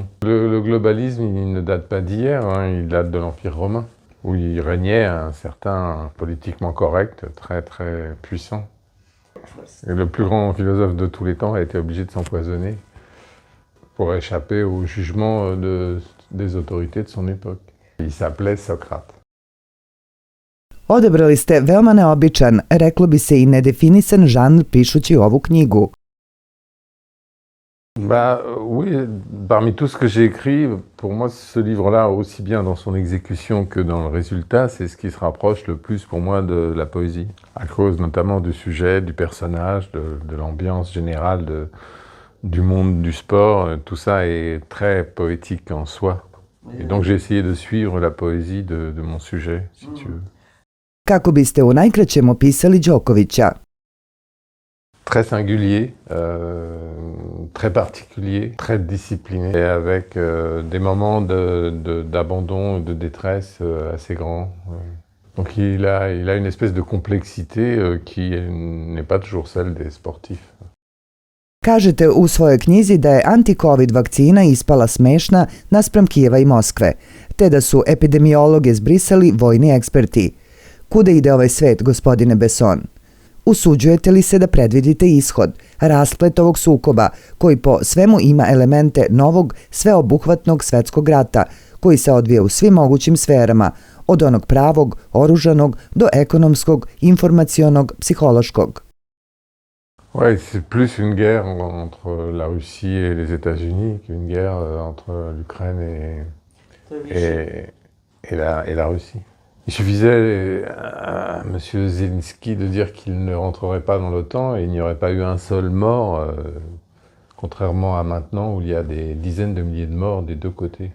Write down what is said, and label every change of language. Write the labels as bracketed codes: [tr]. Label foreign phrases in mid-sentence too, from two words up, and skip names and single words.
[fr] Le globalisme, il ne date pas d'hier, il date de l'Empire romain, où il régnait un certain politiquement correct, très très puissant. Et le plus grand philosophe de tous les temps a été obligé de s'empoisonner pour échapper au jugement des autorités de son époque. Il s'appelait Socrate. [sr] Odabrali ste veoma neobičan, reklo bi se i nedefinisan žanr pišući ovu knjigu. [fr] Oui, parmi tout ce que j'ai écrit, pour moi ce livre-là, aussi bien dans son exécution que dans le résultat, c'est ce qui se rapproche le plus pour moi de la poésie. À cause notamment du sujet, du personnage, de l'ambiance générale du monde du sport, tout ça est très poétique en soi. Et donc j'ai essayé de suivre la poésie de mon sujet, si tu veux. [sr] Kako biste u najkraćem opisali Đokovića? [fr] Très singulier, très particulier, très discipliné, et avec des moments d'abandon, de détresse assez grands. Donc il a une espèce de complexité qui n'est pas toujours celle des sportifs. [sr] Kažete u svojoj knjizi da je anti-covid vakcina ispala smešna naspram Kijeva i Moskve, te da su epidemiologe zbrisali vojni eksperti. Kuda ide ovaj svet, gospodine Besson? Usuđujete li se da predvidite ishod, rasplet ovog sukoba, koji po svemu ima elemente novog, sveobuhvatnog svetskog rata, koji se odvija u svim mogućim sferama, od onog pravog, oružanog, do ekonomskog, informacionog, psihološkog? [fr] Ouais, c'est plus une guerre entre la Russie et les États-Unis qu'une guerre entre l'Ukraine et la Russie. Il suffisait à M. Zelensky de dire qu'il ne rentrerait pas dans l'OTAN et il n'y aurait pas eu un seul mort, contrairement à maintenant où il y a des dizaines de milliers de morts des deux côtés.